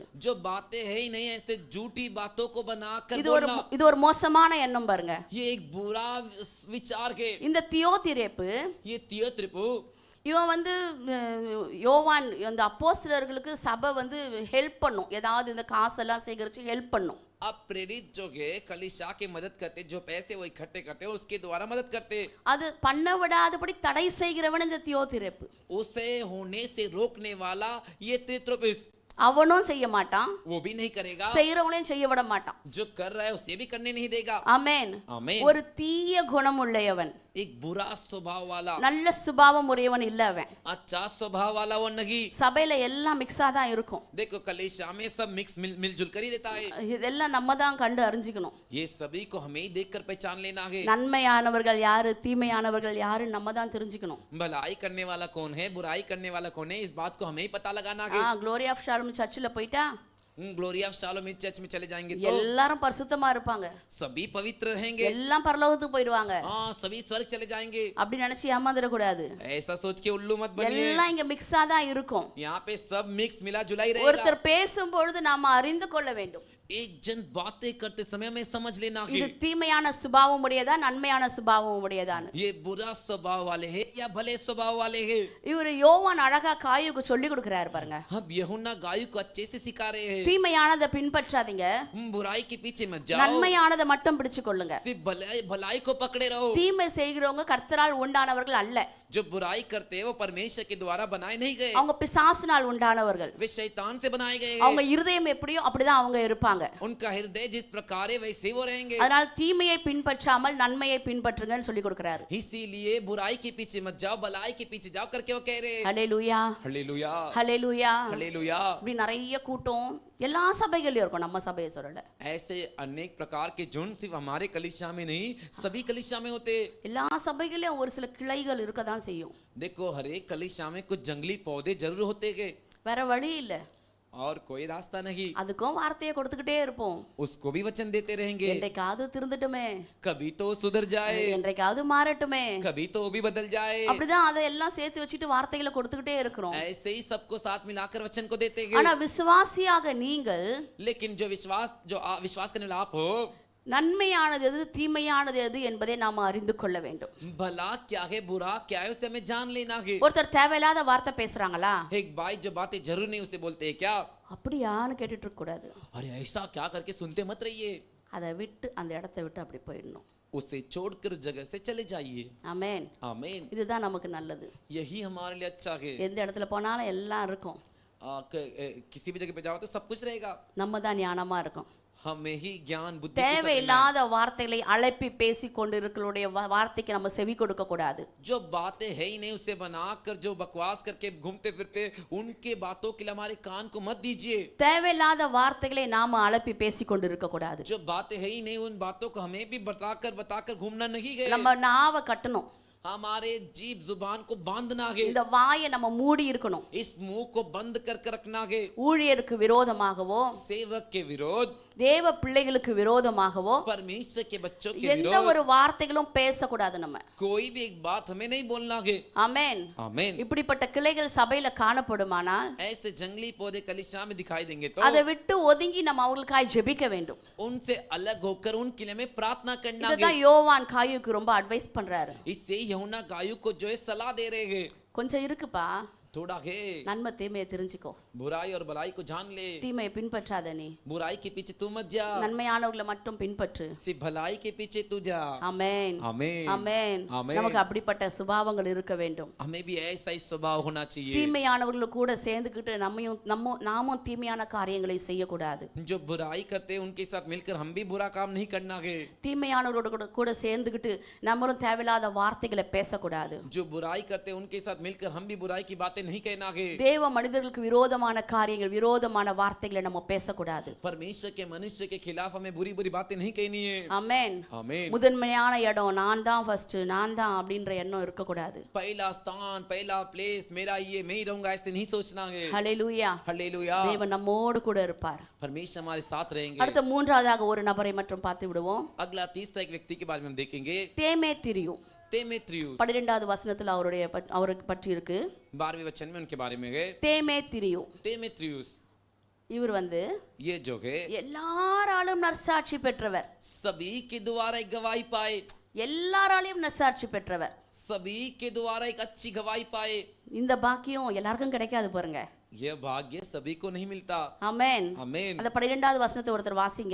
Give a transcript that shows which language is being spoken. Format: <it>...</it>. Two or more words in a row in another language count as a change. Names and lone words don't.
<hi>जो बातें है ही नहीं ऐसे झूठी बातों को बनाकर</hi> <ta>இது ஒரு மோசமான எண்ணம் பாருங்க.</ta> <hi>ये एक बुरा विचार है।</hi> <ta>இந்த தியோதிரேப்பு,</ta> <hi>ये तियोत्रिपु,</hi> <ta>இவன் வந்து யோவான் அந்த அப்போஸ்தலர்களுக்கு சபை வந்து ஹெல்ப் பண்ணும், ஏதாவது இந்த காசெல்லாம் சேகரித்து ஹெல்ப் பண்ணும்.</ta> <hi>अब प्रेरित जो है कलीसिया की मदद करते, जो पैसे वो इकट्ठे करते हैं उसके द्वारा मदद करते,</hi> <ta>அது பண்ண விடாதபடி தடை செய்கிறவன் இந்த தியோதிரேப்பு.</ta> <hi>उसे होने से रोकने वाला ये तियोत्रिपुस,</hi> <ta>அவனும் செய்ய மாட்டான்,</ta> <hi>वो भी नहीं करेगा,</hi> <ta>செய்யறவங்களையும் செய்ய விட மாட்டான்.</ta> <hi>जो कर रहा है उसे भी करने नहीं देगा।</hi> <ta>ஆமென்.</ta> <hi>आमीन।</hi> <ta>ஒரு தீய குணம் உள்ளவன்,</ta> <hi>एक बुरा स्वभाव वाला,</hi> <ta>நல்ல சுபாவம் உடையவன் இல்ல அவன்.</ta> <hi>अच्छा स्वभाव वाला वो नहीं।</hi> <ta>சபையில எல்லாம் மிக்ஸா தான் இருக்கும்.</ta> <hi>देखो कलीसिया में सब मिक्स मिलजुल कर ही रहता है।</hi> <ta>இதெல்லாம் நம்ம தான் கண்டு அறிஞ்சிக்கணும்.</ta> <hi>ये सभी को हमें ही देखकर पहचान लेना है।</hi> <ta>நன்மையானவர்கள் யாரு, தீமையானவர்கள் யாரு நம்ம தான் தெரிஞ்சுக்கணும்.</ta> <hi>भलाई करने वाला कौन है, बुराई करने वाला कौन है, इस बात को हमें ही पता लगाना है।</hi> <ta>க்ளோரி ஆஃப் ஷாሎም சர்ச்சில் போயிட்டா</ta> <hi>ग्लोरी ऑफ शालोम चर्च में चले जाएंगे तो</hi> <ta>எல்லாரும் பரிசுத்தமா இருப்பாங்க,</ta> <hi>सभी पवित्र रहेंगे,</hi> <ta>எல்லாம் பரலோகத்துக்கு போயிடுவாங்க</ta> <hi>हाँ सभी स्वर्ग चले जाएंगे।</hi> <ta>அப்படி நினைச்சு ஏமாந்துடக்கூடாது.</ta> <hi>ऐसा सोच के उल्लू मत बनिए,</hi> <ta>எல்லாம் இங்க மிக்ஸா தான் இருக்கும்.</ta> <hi>यहाँ पे सब मिक्स मिला जुलाई रहेगा।</hi> <ta>ஒருத்தர் பேசும் பொழுது நாம அறிந்து கொள்ள வேண்டும்,</ta> <hi>एक जन बातें करते समय में समझ लेना कि</hi> <ta>இது தீமையான சுபாவம் உடையதா நன்மையான சுபாவம் உடையதான்னு.</ta> <hi>ये बुरा स्वभाव वाले हैं या भले स्वभाव वाले हैं।</hi> <ta>இவர் யோவான் அழகா காயுக்கு சொல்லி கொடுக்கிறாரு பாருங்க.</ta> <hi>हम यूहन्ना गायु को अच्छे से सिखा रहे हैं,</hi> <ta>தீமையானதை பின்பற்றாதீங்க,</ta> <hi>बुराई के पीछे मत जाओ,</hi> <ta>நன்மையானதை மட்டும் பிடிச்சு கொள்ளுங்க.</ta> <hi>सिर्फ भलाई को पकड़े रहो।</hi> <ta>தீமை செய்கிறவங்க கர்த்தரால் உண்டானவர்கள் அல்ல,</ta> <hi>जो बुराई करते हैं वो परमेश्वर के द्वारा बनाए नहीं गए,</hi> <ta>அவங்க பிசாசினால் உண்டானவர்கள்.</ta> <hi>वे शैतान से बनाए गए।</hi> <ta>அவங்க இருதயம் எப்படியோ அப்படிதான் அவங்க இருப்பாங்க.</ta> <hi>उनका हृदय जिस प्रकार है वैसे वो रहेंगे।</hi> <ta>அதனால தீமையை பின்பற்றாமல் நன்மையை பின்பற்றுங்கன்னு சொல்லி கொடுக்கிறாரு.</ta> <hi>इसीलिए बुराई के पीछे मत जाओ, भलाई के पीछे जाओ करके वो कह रहे हैं।</hi> <ta>ஹல்லேலூயா,</ta> <hi>हालेलुया,</hi> <ta>ஹல்லேலூயா.</ta> <hi>हालेलुया।</hi> <ta>இப்படி நிறைய கூட்டம் எல்லா சபைகள்லயும் இருக்கும், நம்ம சபையை சொல்லல.</ta> <hi>ऐसे अनेक प्रकार के झुंड सिर्फ हमारे कलीसिया में नहीं सभी कलीसिया में होते।</hi> <ta>எல்லா சபைகள்லயும் ஒரு சில கிளைகள் இருக்க தான் செய்யும்.</ta> <hi>देखो हर एक कलीसिया में कुछ जंगली पौधे जरूर होते हैं</hi> <ta>வேற வழி இல்ல,</ta> <hi>और कोई रास्ता नहीं,</hi> <ta>அதுக்கும் வார்த்தையை கொடுத்துக்கிட்டே இருப்போம்.</ta> <hi>उसको भी वचन देते रहेंगे।</hi> <ta>என்றைக்காவது திருந்துட்டுமே,</ta> <hi>कभी तो सुधर जाए,</hi> <ta>என்றைக்காவது மாறட்டுமே,</ta> <hi>कभी तो वो भी बदल जाए।</hi> <ta>அப்படிதான் அதெல்லாம் சேர்த்து வச்சுட்டு வார்த்தைகளை கொடுத்துக்கிட்டே இருக்கிறோம்.</ta> <hi>ऐसे ही सबको साथ मिलाकर वचन को देते</hi> <ta>ஆனா</ta> <hi>हैं।</hi> <ta>விசுவாசியாக நீங்கள்</ta> <hi>लेकिन जो विश्वास करने वाला आप हो,</hi> <ta>நன்மையானது எது தீமையானது எது என்பதை நாம் அறிந்து கொள்ள வேண்டும்.</ta> <hi>भला क्या है बुरा क्या है उसे हमें जान लेना है।</hi> <ta>ஒருத்தர் தேவையில்லாத வார்த்தை பேசுறாங்களா,</ta> <hi>एक भाई जो बातें जरूर नहीं उसे बोलते हैं क्या,</hi> <ta>அப்படியான்னு கேட்டுட்டு இருக்க கூடாது.</ta> <hi>अरे ऐसा क्या करके सुनते मत रहिए,</hi> <ta>அதை விட்டு அந்த இடத்தை விட்டு அப்படி போயிடணும்.</ta> <hi>उसे छोड़कर जगह से चले जाइए।</hi> <ta>ஆமென்.</ta> <hi>आमीन।</hi> <ta>இதுதான் நமக்கு நல்லது.</ta> <hi>यही हमारे लिए अच्छा है।</hi> <ta>எந்த இடத்துல போனாலும் எல்லாம் இருக்கும்,</ta> <hi>किसी भी जगह पे जाओ तो सब कुछ रहेगा,</hi> <ta>நம்ம தான் ஞானமா இருக்கும்.</ta> <hi>हमें ही ज्ञान बुद्धि की</hi> <ta>தேவையில்லாத வார்த்தைகளை அழைப்பி பேசி கொண்டிருக்கிறவருடைய வார்த்தைக்கு நம்ம செவி கொடுக்க கூடாது.</ta> <hi>जो बातें है ही नहीं उसे बनाकर जो बकवास करके घूमते फिरते उनके बातों के लिए हमारे कान को मत दीजिए।</hi> <ta>தேவையில்லாத வார்த்தைகளை நாம அழைப்பி பேசி கொண்டிருக்க கூடாது.</ta> <hi>जो बातें है ही नहीं उन बातों को हमें भी बताकर घूमना नहीं है।</hi> <ta>நம்ம நாவை கட்டணும்,</ta> <hi>हमारे जीभ जुबान को बांधना है,</hi> <ta>இந்த வாயை நம்ம மூடி இருக்கணும்.</ta> <hi>इस मुंह को बंद करके रखना है।</hi> <ta>ஊழியருக்கு விரோதமாகவோ,</ta> <hi>सेवक के विरोध,</hi> <ta>தேவ பிள்ளைகளுக்கு விரோதமாகவோ</ta> <hi>परमेश्वर के बच्चों के</hi> <ta>எந்த</ta> <hi>विरोध</hi> <ta>ஒரு வார்த்தைகளும் பேசக்கூடாது நம்ம.</ta> <hi>कोई भी एक बात हमें नहीं बोलना है।</hi> <ta>ஆமென்.</ta> <hi>आमीन।</hi> <ta>இப்படிப்பட்ட கிளைகள் சபையில காணப்படுமானால்</ta> <hi>ऐसे जंगली पौधे कलीसिया में दिखाई देंगे तो</hi> <ta>அதை விட்டு ஒதுங்கி நம்ம அவங்களுக்காய் ஜெபிக்க வேண்டும்.</ta> <hi>उनसे अलग होकर उनके लिए हमें प्रार्थना करना है।</hi> <ta>இதுதான் யோவான் காயுக்கு ரொம்ப அட்வைஸ் பண்றாரு.</ta> <hi>इससे यूहन्ना गायु को जो है सलाह दे रहे हैं,</hi> <ta>கொஞ்சம் இருக்குப்பா,</ta> <hi>थोड़ा है</hi> <ta>நன்மை தீமையை தெரிஞ்சுக்கோ,</ta> <hi>बुराई और भलाई को जान ले,</hi> <ta>தீமையை பின்பற்றாத நீ,</ta> <hi>बुराई के पीछे तू मत जा,</hi> <ta>நன்மையானவர்களை மட்டும் பின்பற்று.</ta> <hi>सिर्फ भलाई के पीछे तू जा।</hi> <ta>ஆமென்,</ta> <hi>आमीन।</hi> <ta>ஆமென். ஆமென்। நமக்கு அப்படிப்பட்ட சுபாவங்கள் இருக்க வேண்டும்.</ta> <hi>हमें भी ऐसा ही स्वभाव होना चाहिए।</hi> <ta>தீமையானவர்கள் கூட சேர்ந்துக்கிட்டு நாமும் தீமையான காரியங்களை செய்யக்கூடாது.</ta> <hi>जो बुराई करते हैं उनके साथ मिलकर हम भी बुरा काम नहीं करना है।</hi> <ta>தீமையானவரோட கூட சேர்ந்துக்கிட்டு நம்மளும் தேவையில்லாத வார்த்தைகளை பேசக்கூடாது.</ta> <hi>जो बुराई करते हैं उनके साथ मिलकर हम भी बुराई की बातें नहीं कहना है।</hi> <ta>தேவ மனிதர்களுக்கு விரோதமான காரியங்கள், விரோதமான வார்த்தைகளை நம்ம பேசக்கூடாது.</ta> <hi>परमेश्वर के मनुष्य के खिलाफ हमें बुरी बुरी बातें नहीं कहनी है।</hi> <ta>ஆமென்.</ta> <hi>आमीन।</hi> <ta>முதன்மையான இடம் நான் தான் ஃபர்ஸ்ட், நான் தான் அப்படின்ற எண்ணம் இருக்க கூடாது.</ta> <hi>पहला स्थान, पहला प्लेस मेरा, ये मैं ही रहूंगा, ऐसे नहीं सोचना है।</hi> <ta>ஹல்லேலூயா.</ta> <hi>हालेलुया।</hi> <ta>தேவன் நம்மோடு கூட இருப்பார்.</ta> <hi>परमेश्वर हमारे साथ रहेंगे।</hi> <ta>அடுத்த மூன்றாவதாக ஒரு நபரை மட்டும் பார்த்து விடுவோம்.</ta> <hi>अगला तीसरा एक व्यक्ति के बारे में हम देखेंगे,</hi> <ta>தேமேத்திரியு.</ta> <hi>देमेत्रियुस।</hi> <ta>12வது வசனத்துல அவருக்கு பற்றி இருக்கு.</ta> <hi>12वें वचन में उनके बारे में है</hi> <ta>தேமேத்திரியு.</ta> <hi>देमेत्रियुस।</hi> <ta>இவர்</ta> <hi>ये जो है</hi> <ta>எல்லாராலும் நற்சாட்சி பெற்றவர்,</ta> <hi>सभी के द्वारा एक गवाही पाए,</hi> <ta>எல்லாராலையும் நற்சாட்சி பெற்றவர்.</ta> <hi>सभी के द्वारा एक अच्छी गवाही पाए।</hi> <ta>இந்த பாக்கியம் எல்லாருக்கும் கிடைக்காது பாருங்க.</ta> <hi>यह भाग्य सभी को नहीं मिलता।</hi> <ta>ஆமென்.</ta> <hi>आमीन।</hi> <ta>அந்த 12வது வசனத்தை ஒருத்தர் வாசிங்க.</ta>